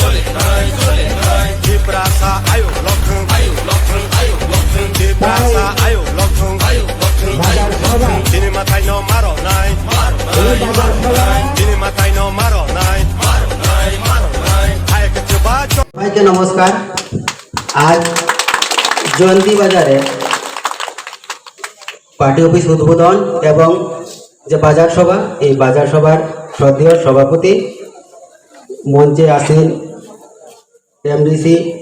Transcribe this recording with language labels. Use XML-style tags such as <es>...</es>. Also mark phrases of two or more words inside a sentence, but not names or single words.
<trp>Di prasa ayo lokung Di prasa ayo lokung Dini matai no maro nai Dini matai no maro nai Ayo ke coba chole</trp> <bn>সবাইকে নমস্কার। আজ জয়ন্তী বাজারে পার্টি অফিস উদ্বোধন এবং যে বাজার সভা, এই বাজার সভার শ্রদ্ধেয় সভাপতি মঞ্চে আসেন এমডিসি</bn>